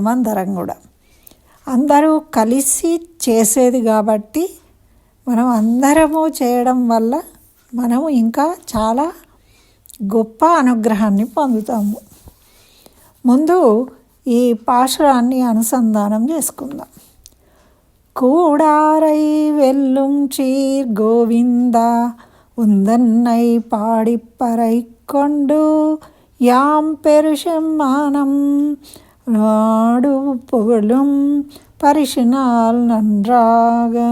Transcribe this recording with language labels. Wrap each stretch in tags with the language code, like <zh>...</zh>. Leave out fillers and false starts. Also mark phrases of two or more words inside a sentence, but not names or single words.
<te>అందరం కూడా అందరూ కలిసి చేసేది కాబట్టి మనం అందరము చేయడం వల్ల మనము ఇంకా చాలా గొప్ప అనుగ్రహాన్ని పొందుతాము. ముందు ఈ పాశురాన్ని అనుసంధానం చేసుకుందాం.</te> <ta>கூடாரை வெல்லும் சீர் கோவிந்தா உந்தன்னை பாடிப்பறை கொண்டு யாம் பெருசெம்மானம் நாடு புகழும் பரிசினால் நன்றாக</ta>